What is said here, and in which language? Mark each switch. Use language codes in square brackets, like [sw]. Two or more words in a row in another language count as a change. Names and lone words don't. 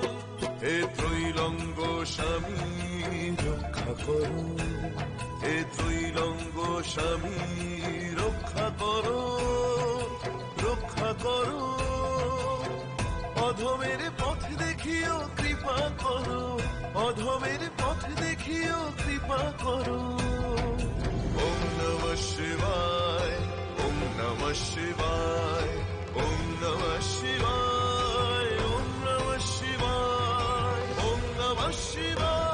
[bn] হে ত্রৈলঙ্গ স্বামী রক্ষা করো, হে ত্রৈলঙ্গ স্বামী রক্ষা করো, রক্ষা করো। অধমের পথ দেখিও কৃপা করো, অধমের পথ দেখিও কৃপা করো। [sa] ওম নমঃ শিবায়, ওম নমঃ শিবায়, ওম নমঃ শিবায়, ওম নমঃ শিবায়, ওম নমঃ শিবায়।